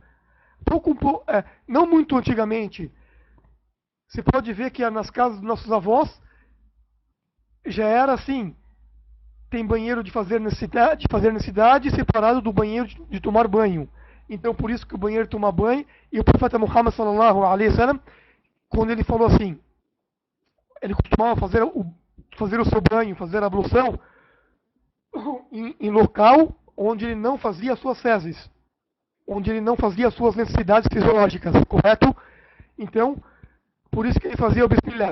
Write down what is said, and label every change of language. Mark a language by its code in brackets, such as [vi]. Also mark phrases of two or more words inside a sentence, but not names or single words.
[pt] Não muito antigamente. Você pode ver que nas casas dos nossos avós já era assim. Tem banheiro de fazer necessidade separado do banheiro de tomar banho. Então por isso que o banheiro toma banho, e o profeta Muhammad [ar] صلى الله عليه وسلم, [pt] quando ele falou assim, ele costumava fazer o seu banho, fazer a ablução em local onde ele não fazia as suas fezes, onde ele não fazia as suas necessidades fisiológicas, correto? Então, por isso que ele fazia o Bismillah.